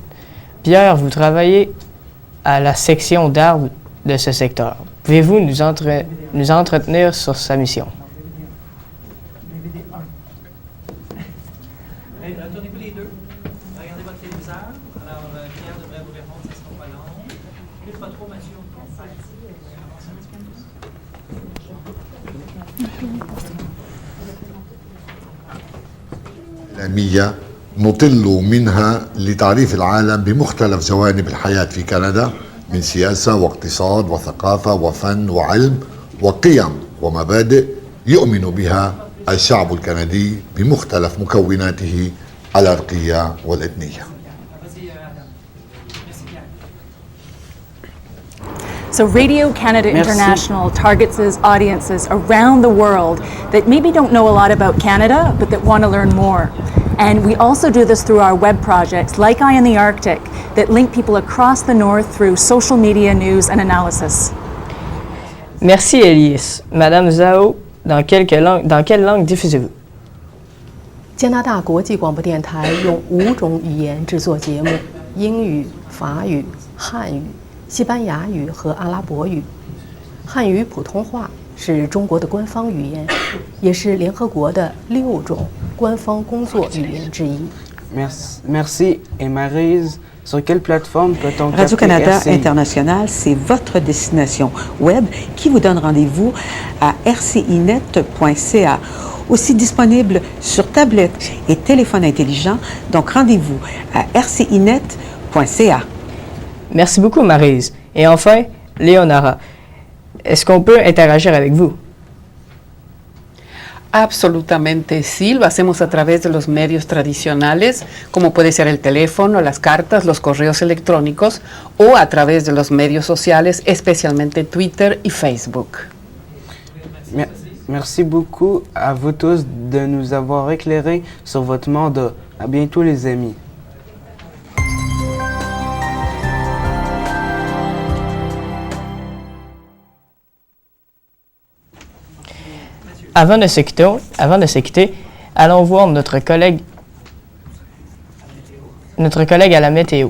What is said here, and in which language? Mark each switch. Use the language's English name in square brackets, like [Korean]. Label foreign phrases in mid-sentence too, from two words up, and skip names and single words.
[French] Pierre, vous travaillez à la section d'arbres de ce secteur. Pouvez-vous nous entretenir sur sa mission? Retournez-vous les deux. Regardez votre téléviseur. Alors, Pierre devrait vous répondre, ça sera pas long. Plus pas trop, Mathieu. [Arabic] العالمية نطل منها لتعريف العالم بمختلف جوانب الحياة في كندا من سياسة واقتصاد وثقافة وفن وعلم وقيم ومبادئ يؤمن بها الشعب الكندي بمختلف مكوناته العرقية والإثنية. [English] So Radio Canada International targets its audiences around the world that maybe don't know a lot about Canada, but that want to learn more. And we also do this through our web projects, like Eye in the Arctic, that link people across the North through social media news and analysis. [French] Merci, Elias. Madame Zhao, dans quelle langue diffusez-vous? [Chinese] 加拿大国际广播电台用5种语言制作节目：英语、法语、汉语、西班牙语和阿拉伯语。汉语普通话是中国的官方语言，也是联合国的6种官方工作语言之一。 [French] Merci. Et Maryse, sur quelle plateforme peut-on Radio-Canada International, c'est votre destination web qui vous donne rendez-vous à rcinet.ca, aussi disponible sur tablette et téléphone intelligent. Donc rendez-vous à rcinet.ca. Merci beaucoup, Maryse. Et enfin, Leonara, est-ce qu'on peut interagir avec vous? [Spanish] Absolutamente sí, lo hacemos a través de los medios tradicionales, como puede ser el teléfono, las cartas, los correos electrónicos, o a través de los medios sociales, especialmente Twitter y Facebook. [French] Merci beaucoup à vous tous de nous avoir éclairés sur votre mandat. À bientôt, les amis. Avant de se quitter, allons voir notre collègue à la météo.